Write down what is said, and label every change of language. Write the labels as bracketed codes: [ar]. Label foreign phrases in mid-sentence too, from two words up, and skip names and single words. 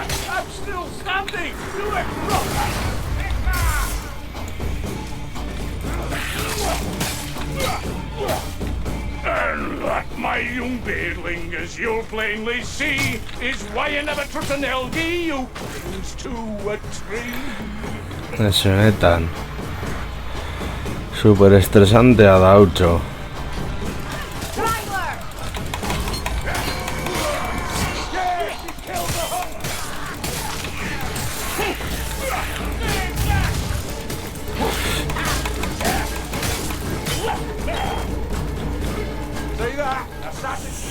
[en] I'm still standing! Do it proper! And that, my young beardling, as you'll plainly see, is why you never trust an Elgie who clings to a tree. [eu] Ez honetan. Super estresantea da hautxo. Tyler! [en] See that? Assassin.